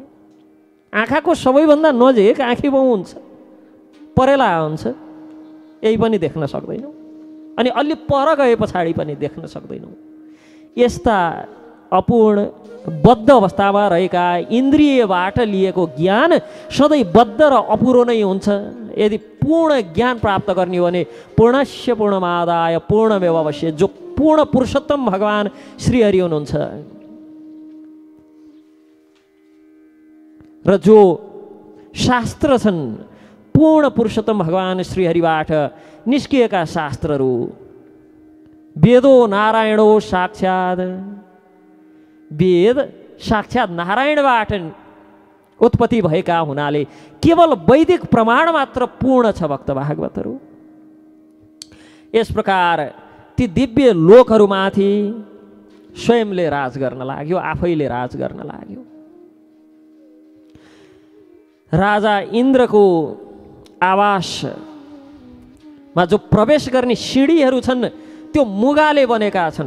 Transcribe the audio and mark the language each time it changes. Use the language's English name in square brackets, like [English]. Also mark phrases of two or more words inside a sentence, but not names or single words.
[Nepali] आँखाको सबैभन्दा नजिक आँखी भाउ हुन्छ, परेला हुन्छ, यही पनि देख्न सक्दैनौँ। अनि अलि पर गए पछाडि पनि देख्न सक्दैनौँ। यस्ता अपूर्ण बद्ध अवस्थामा रहेका इन्द्रियबाट लिएको ज्ञान सधैँ बद्ध र अपुरो नै हुन्छ। यदि पूर्ण ज्ञान प्राप्त गर्ने हो भने [Sanskrit] पूर्णस्य पूर्णमादाय पूर्णमेवावशिष्यते, [Nepali] जो पूर्ण पुरुषोत्तम भगवान् श्रीहरि हुनुहुन्छ र जो शास्त्र छन् पूर्ण पुरुषोत्तम भगवान् श्रीहरिबाट निस्किएका शास्त्रहरू, [Sanskrit] वेदो नारायणो साक्षात्, [Nepali] वेद साक्षात् नारायणबाट उत्पत्ति भएका हुनाले केवल वैदिक प्रमाण मात्र पूर्ण छ। भक्त भागवतहरू यस प्रकार ती दिव्य लोकहरूमाथि स्वयंले राज गर्न लाग्यो, आफैले राज गर्न लाग्यो। राजा इन्द्रको आवासमा जो प्रवेश गर्ने सिँढीहरू छन् त्यो मुगाले बनेका छन्।